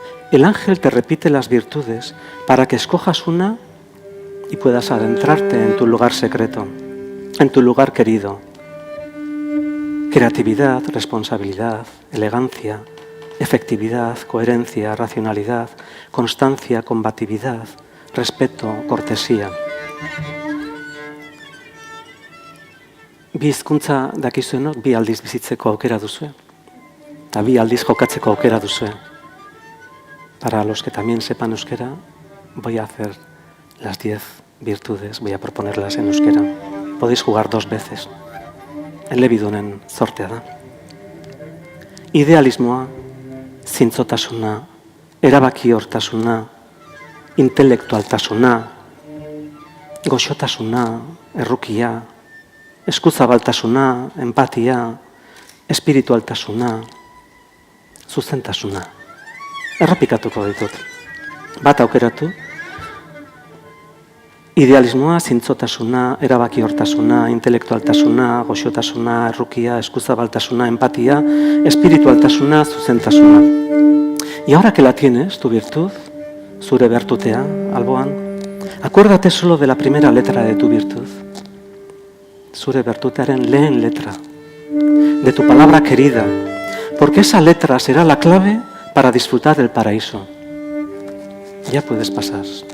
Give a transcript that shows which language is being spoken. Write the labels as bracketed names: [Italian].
[Spanish] El ángel te repite las virtudes para que escojas una y puedas adentrarte en tu lugar secreto, en tu lugar querido. Creatividad, responsabilidad, elegancia, efectividad, coherencia, racionalidad, constancia, combatividad, respeto, cortesía. [Basque] Bi hizkuntza dakizuenok bi aldiz bizitzeko aukera duzue. Eta bi aldiz jokatzeko aukera duzue. [Spanish] Para los que también sepan euskera, voy a hacer las 10 virtudes, voy a proponerlas en euskera. Podéis jugar 2 veces. [Basque] Elebidunen zortea da. Idealismoa, zintzotasuna, erabakiortasuna, intelektualtasuna, goxotasuna, errukia, eskuzabaltasuna, empatia, espiritualtasuna, zuzentasuna. Errepikatuko ditut. Bat aukeratu. Idealismoa, zintzotasuna, erabakiortasuna, intelektualtasuna, goxotasuna, errukia, eskuzabaltasuna, empatia, espiritualtasuna, zuzentasuna. [Spanish] Y ahora que la tienes, tu virtud, [Basque] zure bertutea, alboan, [Spanish] acuérdate solo de la primera letra de tu virtud. [Basque] Zure bertutearen lehen letra, [Spanish] de tu palabra querida, porque esa letra será la clave para disfrutar del paraíso. Ya puedes pasar.